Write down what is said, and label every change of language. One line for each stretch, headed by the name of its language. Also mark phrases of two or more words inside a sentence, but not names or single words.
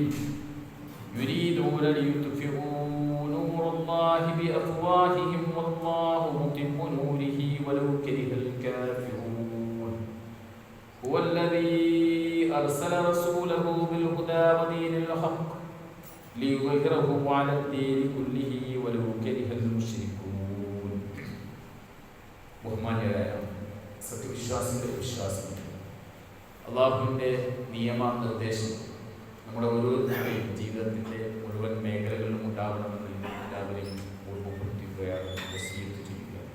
Arabic: يريدون ليطفئوا نور الله بأفواههم والله متم نوره ولو كره الكافرون. هو الذي أرسل رسوله بالهدى ودين الحق ليظهره على الدين كله ولو كره المشركون.
Malayalam: ബഹുമാന്യരായ സത്യവിശ്വാസികളുടെ വിശ്വാസം, അള്ളാഹുവിൻ്റെ നിയമനിർദ്ദേശം നമ്മുടെ ഓരോരുത്തരുടെയും ജീവിതത്തിൻ്റെ മുഴുവൻ മേഖലകളിലും ഉണ്ടാവണമെന്ന് എല്ലാവരെയും ഓർമ്മപ്പെടുത്തുകയാണ്, വസിയത്ത് ചെയ്യുക.